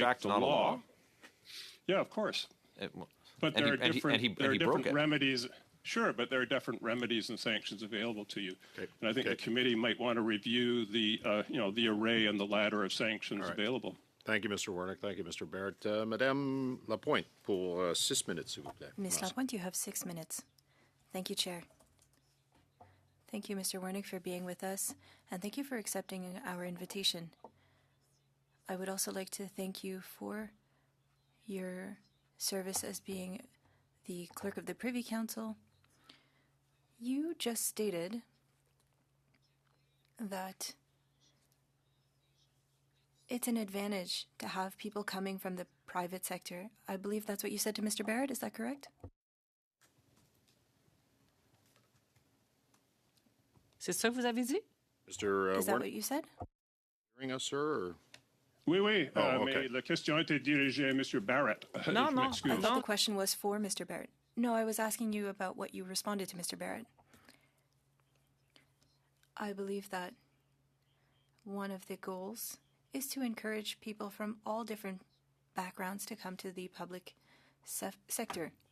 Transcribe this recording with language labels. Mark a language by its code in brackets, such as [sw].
[en] not law. A law. Yeah, of course. But there are different remedies. Sure, but there are different remedies and sanctions available to you. Okay. And I think the committee might want to review the the array and the ladder of sanctions available. Thank you, Mr. Warnick. Thank you, Mr. Barrett. [fr] Madame Lapointe, pour 6 minutes, s'il vous plaît. [en] Ms. Lapointe, you have 6 minutes. Thank you, Chair. Thank you, Mr. Warnick, for being with us, and thank you for accepting our invitation. I would also like to thank you for your service as being the clerk of the Privy Council. You just stated that it's an advantage to have people coming from the private sector. I believe that's what you said to Mr. Barrett. Is that correct? [fr] C'est ça que vous avez dit? [en] Mr. Is that what you said? Hearing us, sir? Or? [fr] Oui, [en] okay. [fr] Mais la question était dirigée à Mr. Barrett. Non, non. [en] I thought the question was for Mr. Barrett. No, I was asking you about what you responded to Mr. Barrett. I believe that one of the goals is to encourage people from all different backgrounds to come to the public sector.